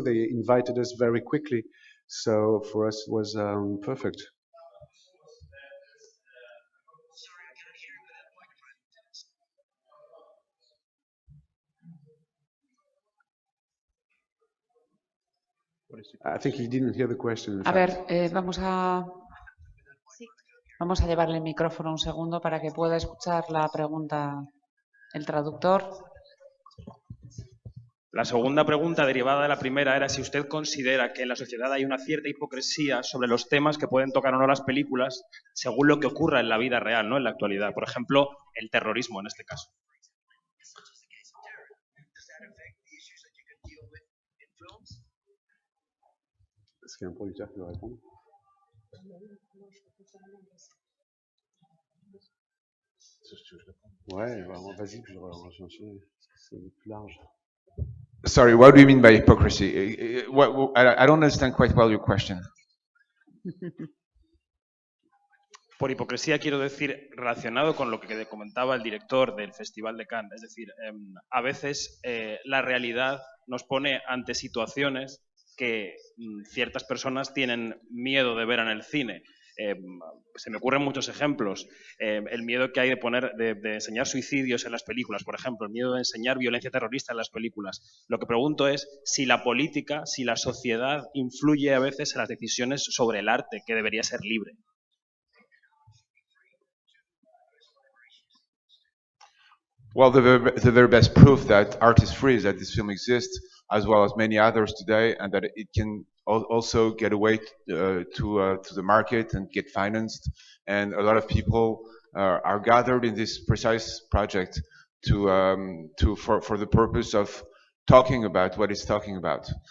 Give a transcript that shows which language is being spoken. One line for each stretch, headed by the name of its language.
English: They invited us very quickly, so for us it was perfect. I think he didn't hear the question.
Spanish: A ver, vamos a llevarle el micrófono un segundo para que pueda escuchar la pregunta el traductor. La segunda pregunta, derivada de la primera, era si usted considera que en la sociedad hay una cierta hipocresía sobre los temas que pueden tocar o no las películas según lo que ocurra en la vida real, ¿no? En la actualidad. Por ejemplo, el terrorismo en este caso.
French: Est-ce qu'il y a un producteur qui veut répondre? Ouais, vas-y, puis on va enchaîner. C'est plus large.
English: Sorry, what do you mean by hypocrisy? I don't understand quite well your question.
Spanish: Por hipocresía quiero decir relacionado con lo que comentaba el director del Festival de Cannes. Es decir, a veces la realidad nos pone ante situaciones que ciertas personas tienen miedo de ver en el cine. Se me ocurren muchos ejemplos. El miedo que hay de enseñar suicidios en las películas, por ejemplo, el miedo de enseñar violencia terrorista en las películas. Lo que pregunto es si la política, si la sociedad influye a veces en las decisiones sobre el arte, que debería ser libre.
English: Well, the very best proof that art is free is that this film exists, as well as many others today, and that it can also get away to the market and get financed. And a lot of people are gathered in this precise project for the purpose of talking about what it's talking about.